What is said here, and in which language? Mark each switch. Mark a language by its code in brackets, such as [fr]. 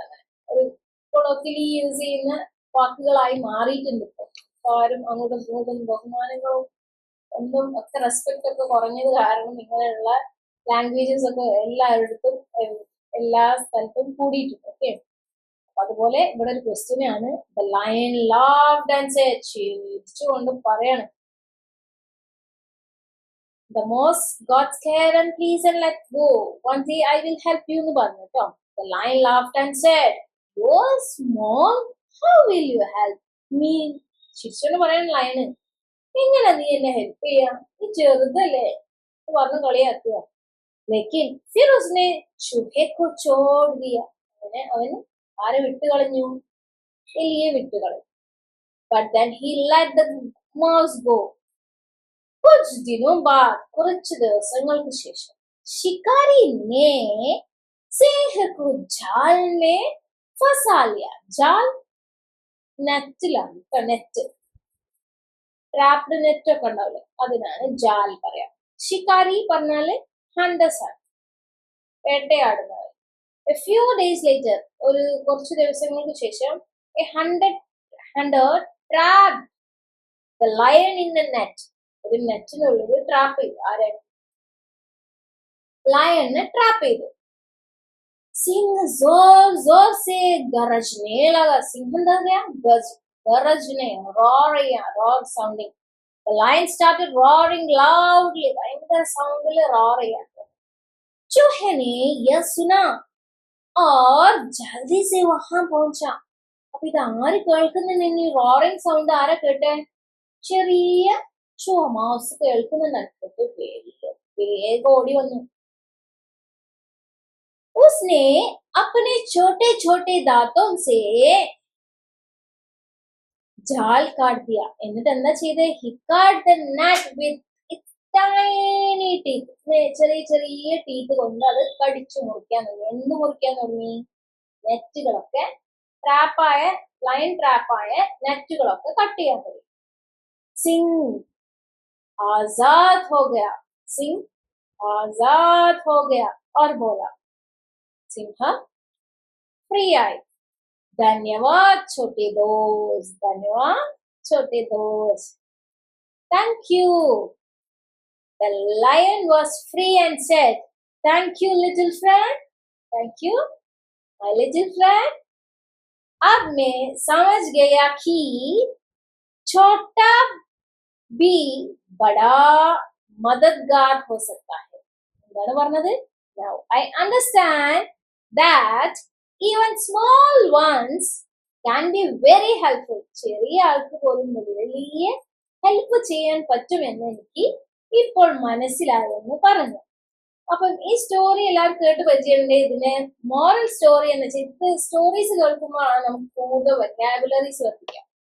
[ml] അങ്ങനെ ഒരു കൊളോക്കിലി യൂസ് ചെയ്യുന്ന വാക്കുകളായി മാറിയിട്ടുണ്ട് ഇപ്പൊ. ആരും അങ്ങോട്ടും ഇങ്ങോട്ടും ബഹുമാനങ്ങളും ഒന്നും ഒക്കെ റെസ്പെക്ട് ഒക്കെ കുറഞ്ഞത് കാരണം ഇങ്ങനെയുള്ള ലാംഗ്വേജസ് ഒക്കെ എല്ലായിടത്തും എല്ലാ സ്ഥലത്തും കൂടിയിട്ടുണ്ട്. ഓക്കെ. അതുപോലെ ഇവിടെ ഒരു ക്വസ്റ്റ്യൻ ആണ്. [en] The lion laughed and said. [ml] ചിരിച്ചുകൊണ്ട് പറയാണ്. [en] The mouse got scared and please and let go. One day I will help you [ml] എന്ന് പറഞ്ഞു കേട്ടോ. [en] The lion laughed and said, you are small, how will you help me? [ml] ചിരിച്ചുകൊണ്ട് പറയാണ് ലയന്, എങ്ങനെ നീ എന്നെ ഹെൽപ്പ് ചെയ്യാ? നീ ചെറുതല്ലേ പറഞ്ഞു കളിയാക്കുക. [hi] लेकिन फिर उसने चूहे को छोड़ दिया. [ml] അങ്ങനെ അവൻ ആരെ വിട്ടുകളഞ്ഞു? എലിയെ വിട്ടുകളഞ്ഞു. [en] But then he let the mouse go. [hi] कुछ दिनों बाद, [ml] കുറച്ച് ദിവസങ്ങൾക്ക് ശേഷം, [hi] शिकारी ने सिंह को जाल में फंसा लिया. [ml] जाल നെറ്റിലാണ്. നെറ്റ്, ട്രാപ്ഡ് നെറ്റ് ഒക്കെ ഉണ്ടാവില്ലേ, അതിനാണ് ജാൽ പറയാം. ഷിക്കാരി പറഞ്ഞാല് ഹണ്ടേഴ്സ് ആണ്, വേട്ടയാടുന്നവർ. [en] A few days later, [ml] ഒരു കുറച്ച് ദിവസങ്ങൾക്ക് ശേഷം, [en] a hunter trapped the lion in a net. [ml] ഒരു നെറ്റിനുള്ളിൽ ട്രാപ്പ് ചെയ്തു. ആരെ? ലയണിനെ ട്രാപ്പ് ചെയ്തു. [hi] सिंह जोर जोर से गरजने लगा. [ml] सिंह എന്താ പറയാ? [en] गरजने, roar sounding. The lion started roaring loudly. [ml] ഭയങ്കര സൗണ്ടിൽ roar ചെയ്യാൻ. [hi] चूहे ने यह सुना और जल्दी से वहां पहुंचा. [ml] അപ്പൊ ഇത് ആര് കേൾക്കുന്നുണ്ട്? റോറിംഗ് സൗണ്ട് ആരാ കേട്ടെ? ചെറിയ ചുവ മൗസ് കേൾക്കുന്നുണ്ട്. വേഗം ഓടി വന്നു. [hi] उसने अपने छोटे छोटे दांतों से जाल काट दिया. [ml] എന്നിട്ട് എന്താ ചെയ്തേ? [en] He cut the net with its tiny teeth. [ml] ചെറിയ ചെറിയ ടീത്ത് കൊണ്ട് അത് കടിച്ചു മുറിക്കാൻ തുടങ്ങി. എന്ത് മുറിക്കാൻ തുടങ്ങി? നെറ്റുകളൊക്കെ, ലൈൻ ട്രാപ്പായ നെറ്റുകളൊക്കെ കട്ട് ചെയ്യാൻ തുടങ്ങി. [hi] സിംഗ് आजाद हो गया. सिंह आजाद हो गया और बोला. सिंह फ्री आई. धन्यवाद छोटे दोस्त, धन्यवाद छोटे दोस्त. [en] Thank you. The lion was free and said, thank you little friend. Thank you my little friend. [hi] अब मैं समझ गया कि छोटा भी बड़ा मददगार हो सकता है. [ml] എന്താണ് പറഞ്ഞത്? [en] Now I understand that even small ones can be very helpful. [ml] ചെറിയ ആൾക്ക് പോലും വലിയ ഹെൽപ്പ് ചെയ്യാൻ പറ്റുമെന്ന് എനിക്ക് ഇപ്പോൾ മനസ്സിലായെന്ന് പറഞ്ഞു. അപ്പം ഈ സ്റ്റോറി എല്ലാവരും കേട്ട് പരിചയമുണ്ട്. ഇതിന് മോറൽ സ്റ്റോറി എന്ന് വെച്ചാൽ ഇത് സ്റ്റോറീസ് കേൾക്കുമ്പോഴാണ് നമുക്ക് കൂടുതൽ വെക്കാബുലറീസ് വർദ്ധിക്കാം.